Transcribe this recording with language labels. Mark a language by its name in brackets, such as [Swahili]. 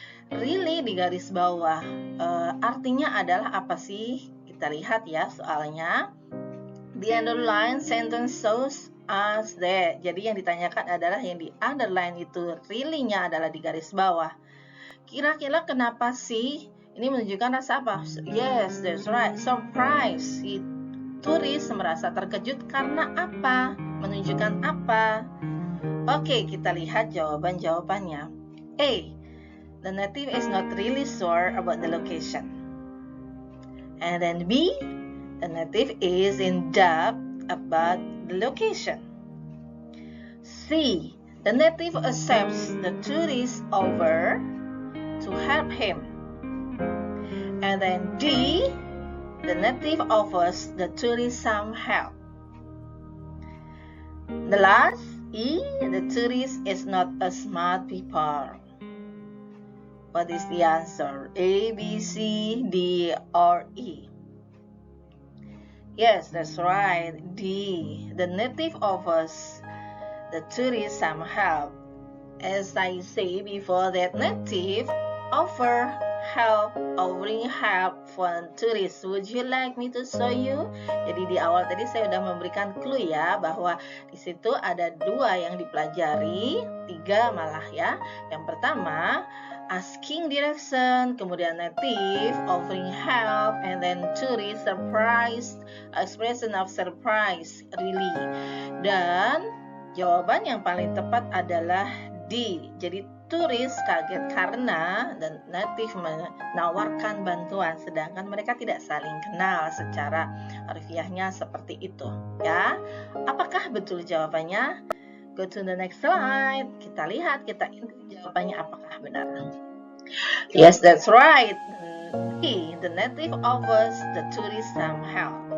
[Indonesian] Really di garis bawah artinya adalah apa sih? Kita lihat ya soalnya. [English] The underline sentence shows us that. [Indonesian] Jadi yang ditanyakan adalah yang di underline itu really-nya adalah di garis bawah. Kira-kira kenapa sih? Ini menunjukkan rasa apa? [English] Yes, that's right. Surprise. [Indonesian] Si turis merasa terkejut karena apa? Menunjukkan apa? Oke, kita lihat jawabannya. [English] A. The native is not really sure about the location. And then B, the native is in doubt about the location. C, the native accepts the tourist offer to help him. And then D, the native offers the tourist some help. The last, E, the tourist is not a smart people. What is the answer? A, B, C, D, or E? Yes, that's right. D. The native offers the tourist some help. As I say before, that native offer help, offering help for tourists. Would you like me to show you? [Indonesian] Jadi di awal tadi saya sudah memberikan clue ya, bahwa di situ ada dua yang dipelajari, tiga malah ya. Yang pertama, asking direction, kemudian [English] native offering help, and then tourist surprise, expression of surprise, really. [Indonesian] Dan jawaban yang paling tepat adalah D. Jadi turis kaget karena dan native menawarkan bantuan, sedangkan mereka tidak saling kenal. Secara harfiahnya seperti itu ya. Apakah betul jawabannya? [English] Go to the next slide. [Indonesian] Kita lihat, kita intip jawabannya apakah benar. [English] Yes, that's right. The native offers the tourist some help.